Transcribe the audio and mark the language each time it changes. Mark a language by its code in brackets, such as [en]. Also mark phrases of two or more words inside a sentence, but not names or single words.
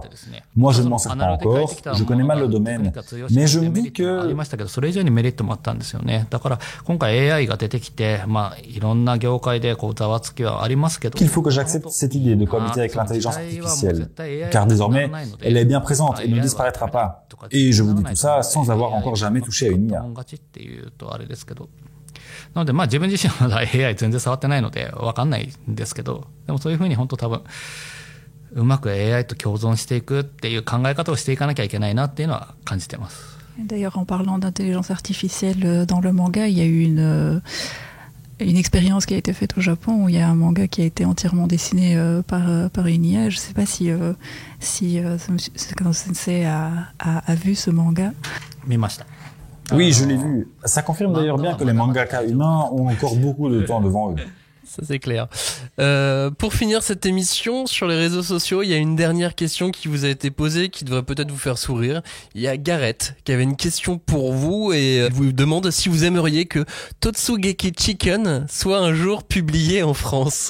[fr] Moi, je ne m'en sers pas encore, je connais mal le domaine, mais je me dis que qu'il faut que j'accepte cette idée de cohabiter avec l'intelligence artificielle, car désormais, elle est bien présente et ne disparaîtra pas. Et je vous dis tout ça sans avoir encore jamais touché à une IA. [ja] なので自分自身はまだ AI 全然触ってないので分かんないんですけど、でもそういうふうに本当多分うまく AI と共存していくっていう考え方をしていかなきゃいけないなっていうのは感じてます。 [fr] D'ailleurs, en parlant d'intelligence artificielle dans le manga, il y a eu une expérience qui a été faite au Japon où il y a un manga qui a été entièrement dessiné par une IA. Je ne sais pas si Sakano Sensei a vu ce manga. [ja] 見ました。 [fr] Oui, je l'ai vu. Ça confirme d'ailleurs bien que les mangaka humains ont encore beaucoup de temps devant eux. Ça c'est clair. Pour finir cette émission, sur les réseaux sociaux, il y a une dernière question qui vous a été posée, qui devrait peut-être vous faire sourire. Il y a Gareth qui avait une question pour vous et vous demande si vous aimeriez que Totsugeki Chicken soit un jour publié en France.